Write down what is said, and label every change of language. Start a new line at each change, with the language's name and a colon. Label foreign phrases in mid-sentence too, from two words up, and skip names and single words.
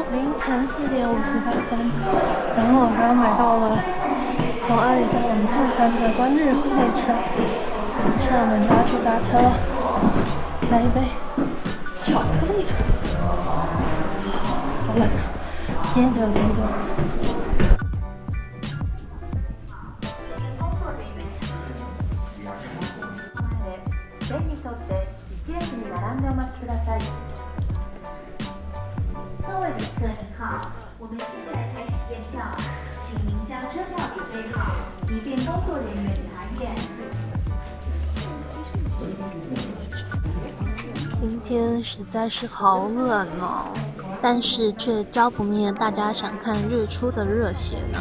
Chinese: 凌晨4:58，然后我刚刚买到了从阿里山往柱山的观日列车，现在我们就要去搭车了。来一杯巧克力，好冷啊！今天只有10度。
Japanese: 線に沿って1列に並んでお待ちください。
Chinese: 各位旅客您好，我们现在开始验票，请您将车票准备好，以便工作人员查验。今天实在是好冷哦，但是却浇不灭大家想看日出的热血呢。